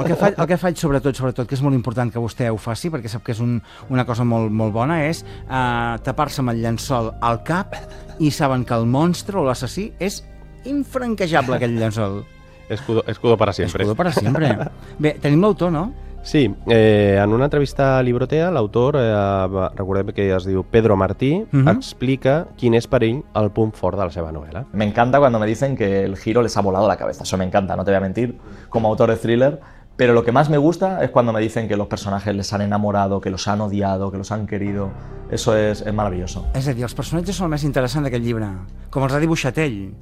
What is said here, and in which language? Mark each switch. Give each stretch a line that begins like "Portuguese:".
Catalan: El que faig sobretot, que és molt important que vostè ho faci, perquè sap que és una cosa molt, molt bona, és tapar-se amb el llençol al cap i saben que el monstre o l'assassí és infranquejable, aquell llençol.
Spanish: Escudo para siempre.
Catalan: Escudo para siempre. Bé, tenim l'autor, no? Sí. En una entrevista a Librotea, l'autor, recordem que es diu Pedro Martí, uh-huh. explica quin és per ell el punt fort de la seva novel·la.
Spanish: Me encanta cuando me dicen que el giro les ha volado la cabeza. Eso me encanta, no te voy a mentir, como autor de thriller. Pero lo que más me gusta es cuando me dicen que los personajes les han enamorado, que los han odiado, que los han querido. Eso es maravilloso.
Catalan: És a dir, els personatges són el més interessant d'aquest llibre, com els ha dibuixat ell.